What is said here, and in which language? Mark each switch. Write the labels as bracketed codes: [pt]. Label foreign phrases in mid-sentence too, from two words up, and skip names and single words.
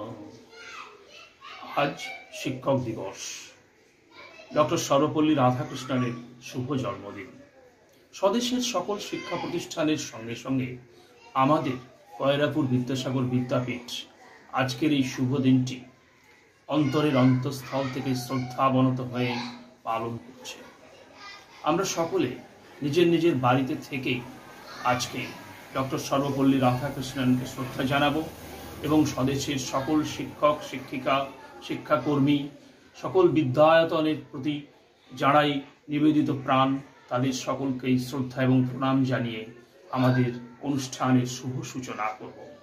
[bn] আজ শিক্ষক দিবস, ডক্টর সর্বপল্লী রাধাকৃষ্ণনের শুভ জন্মদিন। स्वदेশের সকল শিক্ষা প্রতিষ্ঠানের সঙ্গে সঙ্গে আমাদের কয়রাপুর বিদ্যাসাগর বিদ্যাপীঠ আজকের এই শুভ দিনটি অন্তরের অন্তঃস্থল থেকে শ্রদ্ধাবনত হয়ে পালন করছে। আমরা সকলে নিজের নিজের বাড়িতে থেকেই আজকে ডক্টর সর্বপল্লী রাধাকৃষ্ণনকে শ্রদ্ধা জানাবো এবং স্বদেশের সকল শিক্ষক শিক্ষিকা শিক্ষাকর্মী সকল বিদ্যায়তনের প্রতি যারাই নিবেদিত প্রাণ তাদের সকলকেই শ্রদ্ধা এবং প্রণাম জানিয়ে আমাদের অনুষ্ঠানের শুভ সূচনা করব।